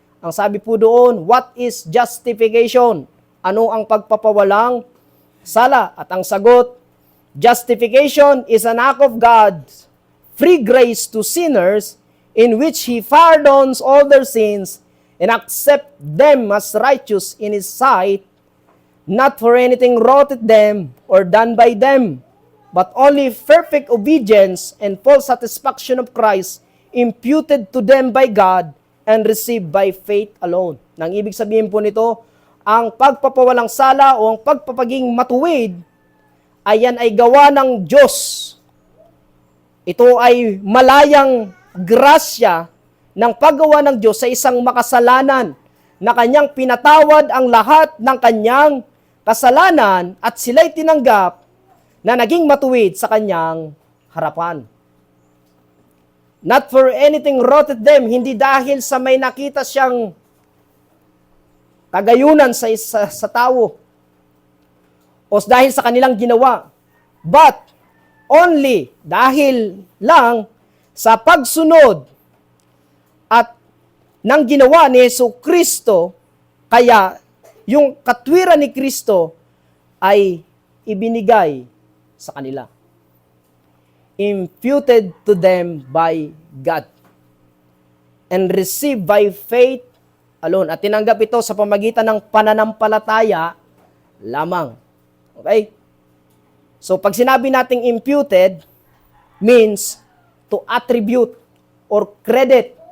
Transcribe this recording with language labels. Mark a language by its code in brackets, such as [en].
[tl] Ang sabi po doon, [en] what is justification? [tl] Ano ang pagpapawalang sala? [en] At ang sagot, justification is an act of God's free grace to sinners in which He pardons all their sins and accept them as righteous in His sight, not for anything wrought at them or done by them, but only perfect obedience and full satisfaction of Christ imputed to them by God and received by faith alone. [tl] Nang ibig sabihin po nito, ang pagpapawalang sala o ang pagpapaging matuwid, ayan ay gawa ng Diyos. Ito ay malayang grasya ng paggawa ng Diyos sa isang makasalanan na kanyang pinatawad ang lahat ng kanyang kasalanan at sila'y tinanggap na naging matuwid sa kanyang harapan. [en] Not for anything wrought at them, [tl] hindi dahil sa may nakita siyang kagayunan sa tao o dahil sa kanilang ginawa, [en] but only [tl] dahil lang sa pagsunod at ng ginawa ni Jesucristo, kaya yung katwiran ni Kristo ay ibinigay sa kanila. [en] Imputed to them by God and received by faith alone. [tl] At tinanggap ito sa pamagitan ng pananampalataya lamang. [en] Okay? So, [tl] pag sinabi nating [en] imputed, means to attribute or credit.